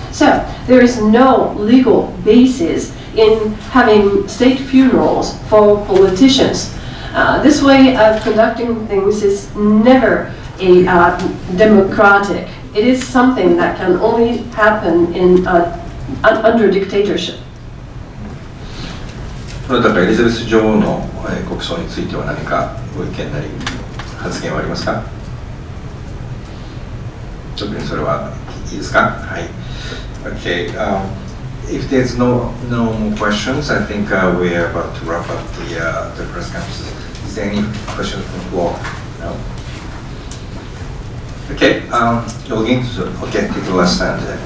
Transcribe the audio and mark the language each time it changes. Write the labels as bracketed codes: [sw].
[en] So there is no legal basis in having state funerals for politicians. This way of conducting things is never a democratic. It is something that can only happen in under dictatorship. [ja] だからエリザベス女王の国葬については何かご意見なり発言はありますか？特にそれはいいですか？はい。Okay. [en] If there's no more questions, I think we are about to wrap up the press conference. Is there any questions from the floor? No. Okay. You'll get to the last stand.